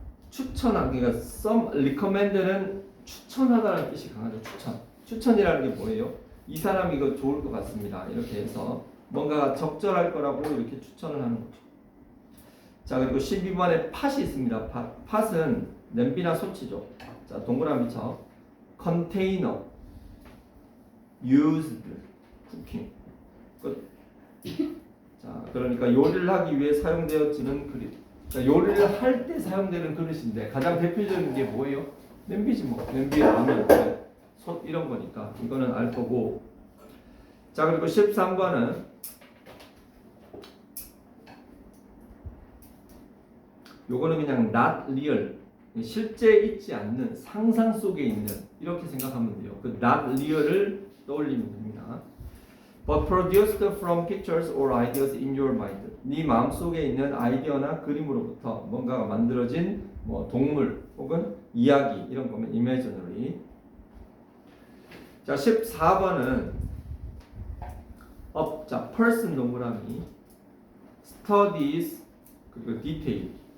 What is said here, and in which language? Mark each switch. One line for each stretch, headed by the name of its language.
Korean: 추천하기, 그러니까 recommend는 추천하다라는 뜻이 강하죠. 추천이라는 게 뭐예요? 이 사람 이거 좋을 것 같습니다. 이렇게 해서 뭔가 적절할 거라고 이렇게 추천을 하는 거죠. 자, 그리고 12번에 팟이 있습니다. 팟은 냄비나 소치죠. 자, 동그라미쳐
English: container, used, cooking.
Korean: 끝. 자, 그러니까 요리를 하기 위해 사용되어지는 그릇. 그러니까 요리를 할 때 사용되는 그릇인데 가장 대표적인 게 뭐예요? 냄비지 뭐. 냄비에 라면, 솥 이런 거니까 이거는 알 거고. 자, 그리고 13번은 요거는 그냥
English: not real,
Korean: 실제 있지 않는 상상 속에 있는 이렇게 생각하면 돼요. 그
English: not real
Korean: 을 떠올리면 됩니다.
English: But produced from pictures or ideas in your mind.
Korean: 네 마음속에 있는 아이디어나 그림으로부터 뭔가가 만들어진 뭐 동물 혹은 이야기 이런 거면 imaginary. 자, 14번은 자, person 동그라미 studies 그리고 detail.